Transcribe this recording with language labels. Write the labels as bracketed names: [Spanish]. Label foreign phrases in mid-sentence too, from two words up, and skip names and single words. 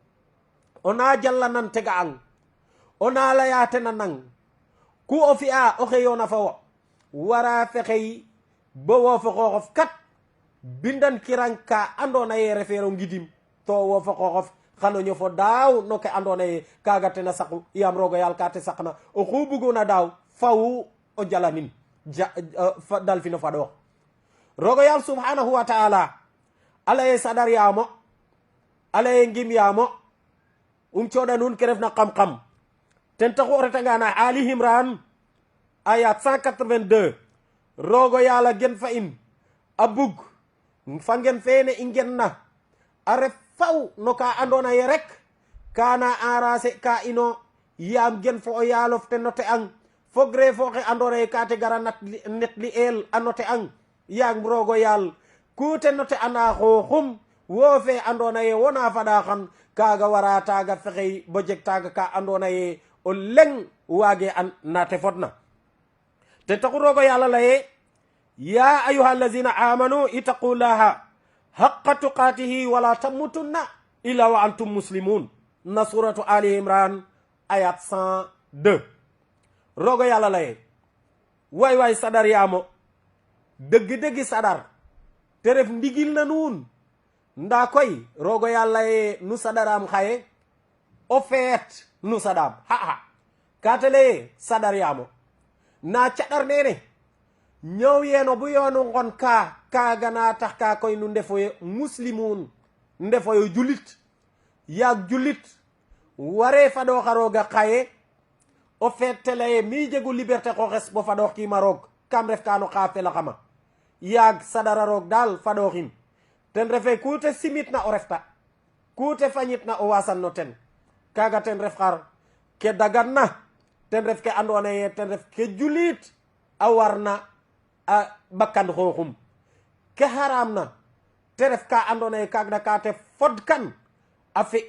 [Serer] ona jalla nan tega ang ona laya tena nang ku o fi'a o xeyona fa wo wara fexey bo wo fo xooxof kat bindan kirang ka andona ye refeero ngidim to wo fo xooxof xano ñofo daaw no ke andona ye kaga tena saqu yaam rogo yaal ka te saqna oxu buguna daaw faw o jalanin dal fino faɗoox rogo yaal [Arabic] سبحانه وتعالى [Serer] alaye saɗaryamo alaye ngimyamo coɗa nuun ke refna xam-xam ten taxu o retanga na Ali Imran ayat 182 rogo yaala gen fa in a bug fa ngen fene i ngenna a ref faw no ka andona ye rek kana arrangé ka ino yaam gen fo o yaalof te note ang fogre fo xe andona ye ka te gara net li el a note ang yaag rogo yal kute note ana xoxum wo fe andona ye wona fada xan kaga wara taga fexey bo jeg taga ka andona ye o leng wage an nate fotna te taxu rogo yàlla laye [Arabic] يا أيها الذين آمنوا اتقوا الله حق تقاته ولا تموتن إلا وأنتم مسلمون na سورة آل عمران آية 102 [Serer] rogo yàlla laye way sadar yaamo dëgg-dëggi sadar te ref ndigil na nuun nda koy rogo yàlla ye nu sadaram xaye o feet nu sadam ha katale sadar yaamo na caɗar nene ñëw yeeno bu yoonu ngon kaaga na tax ka koy nu ndefoyo muslimun ndefoyo julit yaag julit ware faɗoox a rooga xaye o feet teleye mi jegu liberté xoxes bo faɗoox kiima roog kam ref kano xa felaxama yaag sadara roog daal faɗooxin ten refe ku te simit na o refta ku te fañit na o wasan no ten kaga ten ref xar ke dagan na ten ref ke andona ye ten ref ke julit a warna a bakkan xooxum ke haram na te ref ka andona ye kaga ka te fod kan a fi